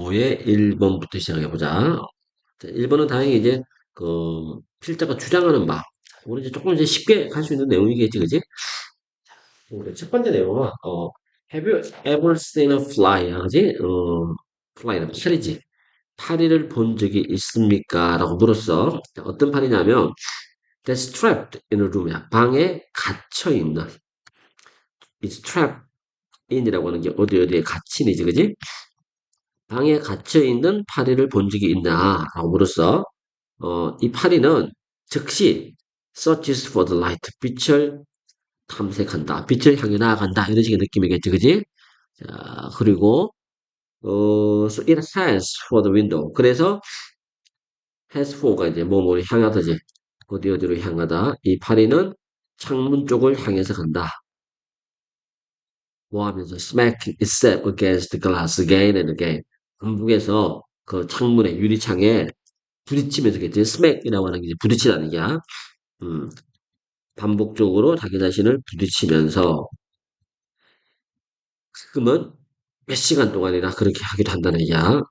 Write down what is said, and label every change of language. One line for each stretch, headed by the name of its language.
Korean: 문제집보의 1번부터 시작해보자. 1번은 다행히 이제, 필자가 주장하는 바. 우리 이제 조금 이제 쉽게 갈 수 있는 내용이겠지, 그지? 우리 첫 번째 내용은,
English: have you ever seen a fly?
Korean: 그지? fly는 파리지. 파리를 본 적이 있습니까? 라고 물었어. 자, 어떤 파리냐면,
English: that's trapped in a room이야.
Korean: 방에 갇혀있는.
English: it's trapped in
Korean: 이라고 하는 게 어디에 갇힌이지, 그지? 방에 갇혀있는 파리를 본 적이 있나? 라고 물었어. 이 파리는 즉시
English: searches for the light,
Korean: 빛을 탐색한다. 빛을 향해 나아간다. 이런 식의 느낌이겠지, 그지? 자, 그리고,
English: so it has for the window.
Korean: 그래서 has for가 이제 뭐뭐를 향하다지. 어디로 향하다. 이 파리는 창문 쪽을 향해서 간다. 뭐 하면서
English: smacking itself against the glass again and again.
Korean: 반복해서 그 창문에, 유리창에 부딪히면서 겠지. smack이라고 하는 게 이제 부딪히다는 얘기야. 음, 반복적으로 자기 자신을 부딪히면서 가끔은 몇 시간 동안이나 그렇게 하기도 한다는 얘기야.